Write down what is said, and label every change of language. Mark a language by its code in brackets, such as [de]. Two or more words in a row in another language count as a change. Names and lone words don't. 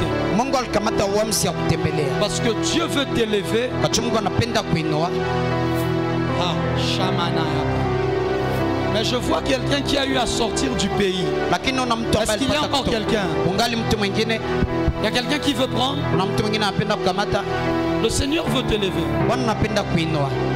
[sw] Mungu alikamata uamuzi ya kutembelea. [fr] Parce que Dieu veut t'élever. [sw] Kwa sababu Mungu anapenda kuinua. Ah, Shamanaya. [fr] Mais je vois quelqu'un qui a eu à sortir du pays. [sw] Lakini una mtu [fr] Est-ce [sw] ambaye [fr] qu'il y a [sw] alipata [fr] encore [sw] kutoka. [fr] quelqu'un? [sw] Ungali mtu mwingine, [fr] Il y a quelqu'un qui veut prendre. [sw] una mtu mwingine anapenda kukamata. [fr] Le Seigneur veut t'élever. [sw] Bwana anapenda kuinua.